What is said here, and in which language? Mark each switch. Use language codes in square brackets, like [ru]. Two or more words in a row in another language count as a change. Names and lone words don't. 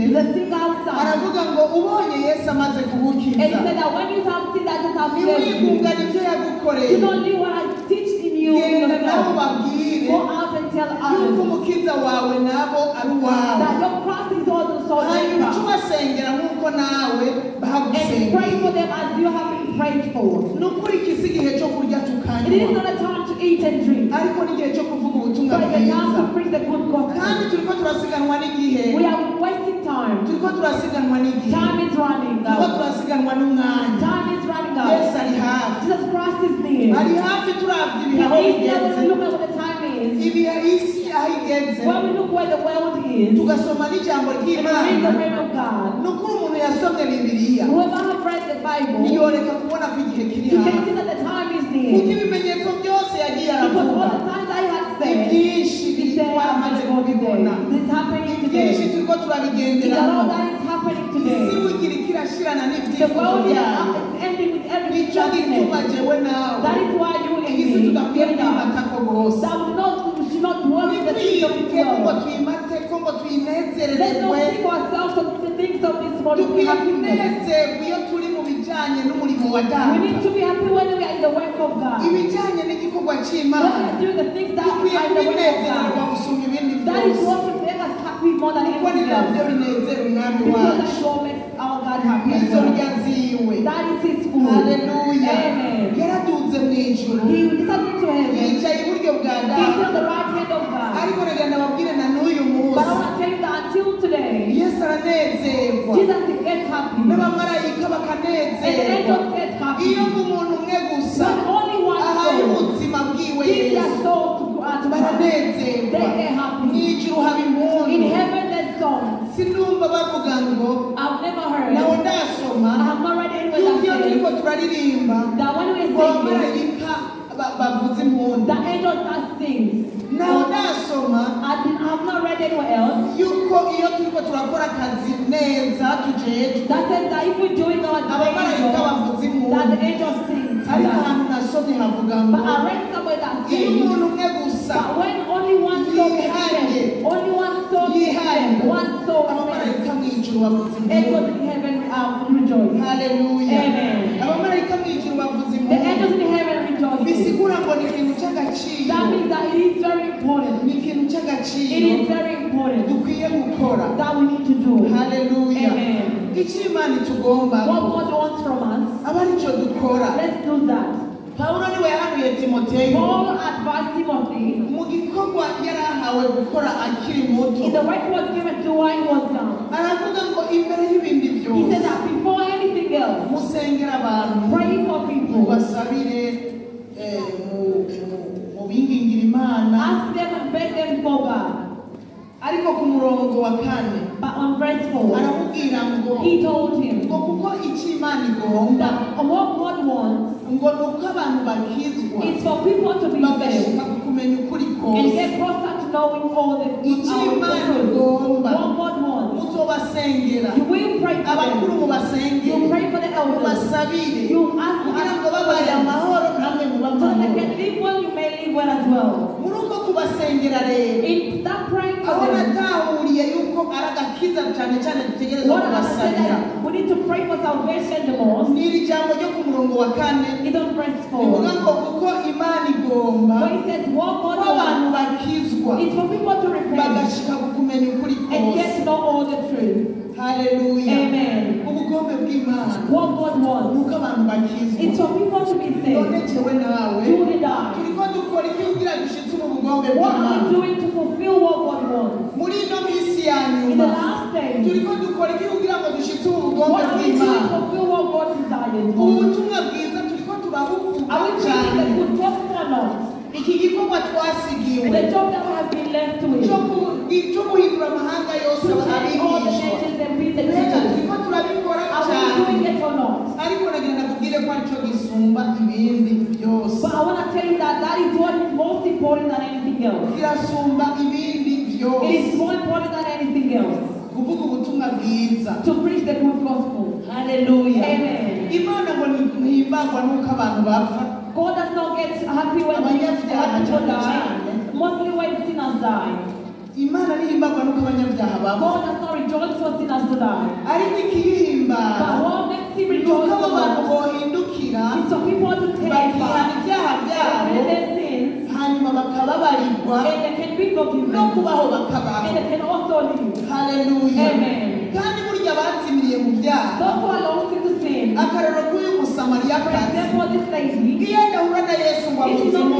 [en] the singer outside. [rn] aravuga ngo ubonye yesu amaze [en] And he [rn] kugukiza [en] said that when you have seen that just have saved you, [rn] ntiwigungane ibyo yagukoreye [en] do not do what I teach in you [rn] genda nabo [en] yourself. [rn] babwire [en] Go out and tell [rn] yuko [en] others [rn] umukiza wawe nabo ari uwawe [en] that your cross is also [rn] hanyuma [en] yours. [rn] tubasengera nk'uko nawe [en] And pray [rn] bahagusengeye [en] for them as you have been prayed for. [rn] ni ukuri iki si igihe cyo kurya [en] It is [rn] tukanywa [en] not a time to eat and drink, [rn] ariko ni igihe cyo kuvuga ubutumwa [en] but it's a time [rn] bwiza [en] to preach the good [rn] kandi [en] gospel. [rn] turiko turasiganwa n'igihe [en] We are wasting time. [rn] turiko turasiganwa n'igihe [en] Time is running [rn] turiko [en] out. [rn] turasiganwa n'umwanya [en] Time is running [rn] yesu [en] out. [rn] ari hafi [en] Jesus Christ is near. [rn] ari hafi turavye [en] He [rn] ibihe aho [en] is there when [rn] bigeze [en] we look at what the time is. [rn] ibihe isi aho igeze [en] When we look where the world is, [rn] tugasoma n'ijambo [en] and we read the [rn] ry'imana [en] word of God. [rn] ni ukuri umuntu yasomye bibiliya [en] Whoever has read the Bible, you [rn] ntiyoreka kubona ko igihe kiri [en] can [rn] hafi [en] see that the time is [rn] kuko [en] near. [rn] ibimenyetso byose yagiye [en] Because all [rn] aravuga [en] the signs I had [rn] ni [en] said, [rn] byinshi [en] is there [rn] twamaze [en] happening [rn] kubibona [en] today. This is happening [rn] ni byinshi [en] today. [rn] turiko [en] It's [rn] turabigenderamo [en] all that is happening [rn] isi [en] today. [rn] bugira ikirashirana [en] The [rn] n'ibyifuzo [en] world is [rn] byayo [en] ending with every [rn] nicyo gituma [en] judgment. [rn] jewe nawe [en] That is why you and [rn] isi [en] me, [rn] tudakwiye [en] that [rn] kwimatako rwose [en] we should not dwell in the things of this [rn] ntitwiyike ngo [en] world. [rn] twimateko ngo [en] Let's not [rn] twinezererwe [en] think ourselves of the things of this world. We [rn] dukwiye [en] have to [rn] kunezerwa iyo turi mu murimo wa data. [en] We need to be happy when we are in the work of God. [rn] Ibijyanye n'igikorwa [en] When we [rn] cy'Imana [en] are doing the things that are [rn] dukwiye [en] in the work of [rn] kubinezererwa [en] God. [rn] gusumba ibindi [en] That is [rn] byose [en] what will make us happy more than [rn] kuko ni [en] anything else. [rn] nabyo binezera umwami [en] Because [rn] wacu. [en] that what makes our God happy. as [rn] Izo [en] well. [rn] ndya ziwe. [en] That is His food. [rn] Haleluya. [en] Amen. [rn] Yaraduze mu ijuru. [en] He descended to heaven. [rn] Yicaye iburyo bwa [en] He's [rn] data. [en] on the right hand of God. [rn] Ariko nagenda babwire na n'uyu [en] But I [rn] munsi. [en] want to tell you that until today, [rn] Yesu aranezerwa. [en] Jesus gets happy. [rn] N'abamarayika [en] And the [rn] bakanezerwa. [en] angels get happy. [rn] Iyo umuntu umwe gusa [en] But only one [rn] ahaye [en] soul [rn] ubuzima bwiwe [en] gives their [rn] Yesu [en] soul to God. [rn] baranezerwa. [en] They get happy. [rn] Mu ijuru haba [en] In [rn] impundu. [en] heaven there's songs. [rn] Sinumva bavuga ngo [en] I've never heard. [rn] nawe [en] I [rn] ndasoma [en] have not read anywhere [rn] yuko [en] that [rn] iyo turiko [en] says [rn] turaririmba [en] that when we [rn] ngo [en] sing, [rn] abamarayika bavuze impundu. [en] the angels that sings. [rn] Nawe ndasoma [en] I have not read anywhere else. [rn] yuko iyo turiko turakora akazi neza tujejwe [en] That says that if we're doing our [rn] abamarayika [en] angels, [rn] bavuze [en] that the [rn] impundu. [en] angels sing. [rn] Ariko ahantu nasomye havuga ngo [en] But I read somewhere that [rn] iyo [en] says [rn] umuntu umwe gusa [en] that when only one soul is saved, only one soul is saved, one soul is saved, [rn] abamarayika mu ijuru bavuze [en] angels [rn] impundu. [en] in heaven rejoice. [rn] Haleluya. [en] Amen. [rn] Abamarayika mu ijuru bavuze [en] The angels [rn] impundu. [en] in heaven rejoice. [rn] Bisigura ngo ni ikintu cy'agaciro. [en] That means that it is very important. [rn] Ni ikintu [en] It [rn] cy'agaciro [en] is very important [rn] dukwiye gukora. [en] that we need to do. [rn] Haleluya. [en] Amen. [rn] Icyo Imana itugomba [en] What God wants from us, [rn] aba aricyo dukora. [en] let's do that. [rn] Pawulo niwe yahanuye Timoteyo [en] Paul advised Timothy [rn] mu gikorwa yari ahawe gukora akiri muto. [en] in the work he was given to while he was young. [rn] Aravuga ngo imbere y'ibindi [en] He said [rn] byose [en] that before anything else, [rn] musengera abantu [en] pray for people. [rn] mubasabire mu bingingira Imana. [en] Ask them and beg them for God. [rn] Ariko ku murongo wa 4 [en] But on verse 4, [rn] aramubwira ngo [en] he told him [rn] ngo kuko icyo Imana igomba [en] that what God wants [rn] ngo ni uko abantu bakizwa [en] is for people to be saved [rn] bagashika ku kumenya ukuri [en] and [rn] kose. [en] get closer to knowing all the [rn] Icyo Imana igomba [en] what God wants. [rn] muzobasengera [en] You will pray for [rn] abakuru [en] them. [rn] mubasengere [en] You pray for the elders. [rn] mubasabire [en] You ask [rn] kugira ngo [en] for [rn] babaye [en] them [rn] amahoro namwe muba [en] so that they [rn] amahoro. [en] can live well, you may live well as well. [rn] Muri uko kubasengera rero [en] In that praying for [rn] aho [en] them, [rn] natahuriye yuko ari agakiza cyane cyane dutegerezwa [en] what I said [rn] kubasabira [en] that we need to pray for salvation the most [rn] ni iri jambo ryo ku murongo wa 4 [en] is on verse 4. [rn] rivuga ngo kuko Imana igomba [en] Where he says what [rn] ko [en] God [rn] abantu [en] wants [rn] bakizwa [en] is for people to repent [rn] bagashika ku kumenya ukuri [en] and [rn] kose. [en] get to know all the truth. [rn] Haleluya. [en] Amen. [rn] Ubugombe bw'Imana [en] What God wants [rn] nuko abantu bakizwa. [en] is for people to be [rn] None [en] saved. [rn] jewe nawe [en] You and I. [rn] turiko dukora iki kugira dushitse mu bugombe [en] What are we [rn] bw'Imana [en] doing to fulfill what God wants? [rn] muri ino minsi ya [en] In the [rn] nyuma [en] last days, [rn] turiko dukora iki kugira ngo dushitse mu bugombe [en] what are we doing to [rn] bw'Imana. [en] fulfill what God desires? [rn] Ubutumwa bwiza turiko turabuvuga [en] Are we preaching the [rn] cyane. [en] good gospel or not? [rn] Iki gikorwa twasigiwe [en] The job that we have been left with. [rn] cyo guhindura amahanga yose [en] To change all the [rn] abigishwa [en] nations and be the [rn] rero [en] teachers. [rn] turiko turabikora [en] Are we [rn] cyane [en] doing it or not? [rn] ariko nagenda kubwire ko aricyo gisumba ibindi byose [en] But I want to tell you that that is what is most important than anything else. [rn] kirasumba ibindi [en] It [rn] byose [en] is more important than anything else [rn] kuvuga ubutumwa bwiza. [en] to preach the good gospel. [rn] Haleluya. [en] Amen. [rn] Imana ngo ntihimbagwa nuko abantu bapfa. [en] God does not get happy when people die. Mostly when sinners die. [rn] Imana ntihimbagwa nuko abanyabyaha bapfa. [en] God does not rejoice for sinners to die. [rn] Ariko ikihimbara [en] But what makes him [rn] nuko [en] rejoice [rn] abo bantu [en] the most [rn] bohindukira [en] is for people to take [rn] bakihana [en] back [rn] ibyaha byabo [en] their sins [rn] hanyuma bakababarirwa [en] and they can be forgiven [rn] no kubaho [en] and [rn] bakabaho. [en] they can also live. [rn] Haleluya. [en] Amen. [rn] Kandi burya batsimiriye mu byaha. [en] Those who are lost into sin, [rn] Akarero k'uyu [en] for [rn] musamariyakazi [en] example, this lady, [rn] iyo adahura na Yesu ngo [en] if she don't